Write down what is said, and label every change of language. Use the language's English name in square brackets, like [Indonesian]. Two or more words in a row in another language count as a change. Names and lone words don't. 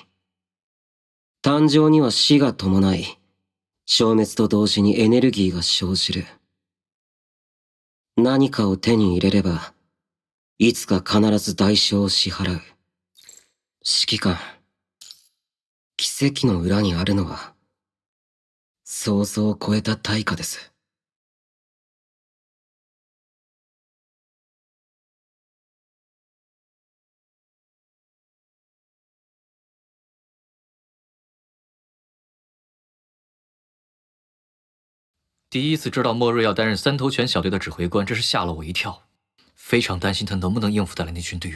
[Japanese] 誕生には死が伴い、消滅と同時にエネルギーが生じる。何かを手に入れれば、いつか必ず代償を支払う。指揮官、奇跡の裏にあるのは、想像を超えた対価です。 [Chinese] 第一次知道末日要担任三头犬小队的指挥官，真是吓了我一跳，非常担心他能不能应付得来那群队员。